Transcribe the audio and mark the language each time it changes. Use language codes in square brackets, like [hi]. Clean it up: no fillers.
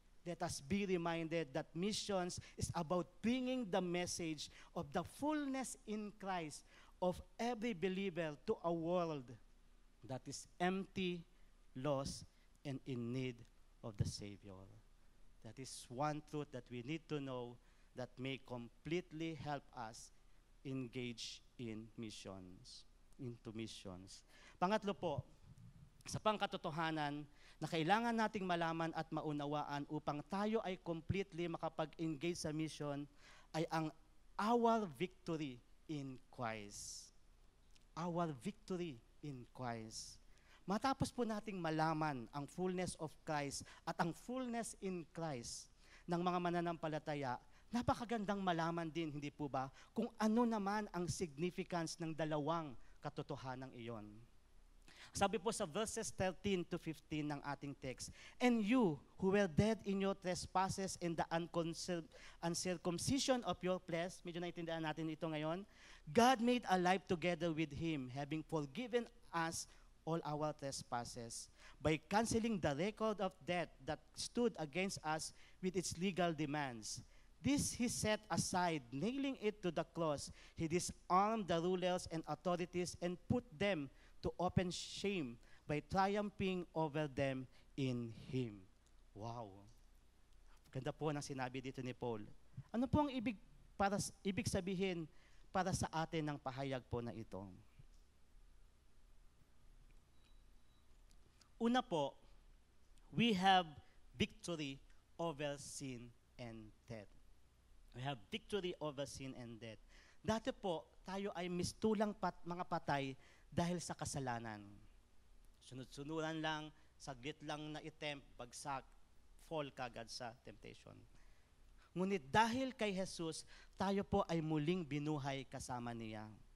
[en] Let us be reminded that missions is about bringing the message of the fullness in Christ of every believer to a world that is empty, lost, and in need of the Savior. That is one truth that we need to know that may completely help us engage in missions, into missions. [tl] Pangatlo po, sa pangkatotohanan na kailangan nating malaman at maunawaan upang tayo ay completely makapag-engage sa mission ay ang [en] our victory in Christ. Our victory in Christ. [tl] Matapos po nating malaman ang fullness of Christ at ang fullness in Christ ng mga mananampalataya, napakagandang malaman din, hindi po ba, kung ano naman ang significance ng dalawang katotohanan iyon. Sabi po sa verses 13 to 15 ng ating text, [en] "And you, who were dead in your trespasses and the uncircumcision of your flesh," [tl] medyo naintindihan natin ito ngayon, [en] "God made alive together with Him, having forgiven us all our trespasses, by canceling the record of debt that stood against us with its legal demands. This He set aside, nailing it to the cross. He disarmed the rulers and authorities and put them to open shame by triumphing over them in Him." [tl] Wow! Ganda po ng sinabi dito ni Paul. Ano po ang ibig sabihin para sa atin ng pahayag po na ito? Una po, [en] we have victory over sin and death. We have victory over sin and death. [tl] Dati po, tayo ay mistulang mga patay dahil sa kasalanan. Sunod-sunuran lang, saglit lang na attempt, bagsak, fall kagad sa temptation. Ngunit dahil kay Jesus, tayo po ay muling binuhay kasama niya.